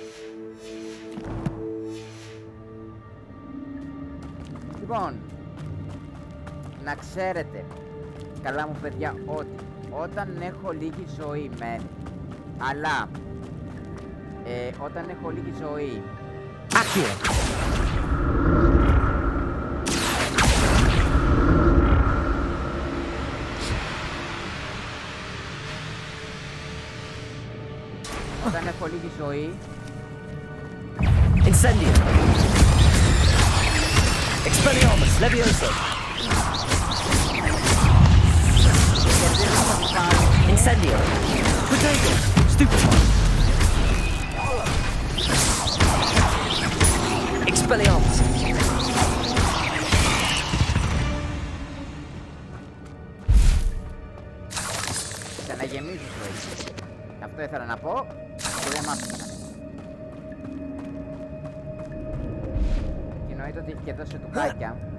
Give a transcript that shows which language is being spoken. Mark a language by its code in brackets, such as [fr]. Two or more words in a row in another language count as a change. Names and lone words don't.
[el] Λοιπόν, να ξέρετε, καλά μου παιδιά, ότι όταν έχω λίγη ζωή αλλά όταν έχω λίγη ζωή όταν έχω λίγη ζωή [la] Incendio! Expelliarmus! Levioso! Incendio! Potato! Stupefy! Expelliarmus! [el] Ξαναγεμίζω ζωή. Αυτό ήθελα να πω και δεν μ' άφησαν. Και εννοείται ότι έχει και εδώ σε τουκάκια.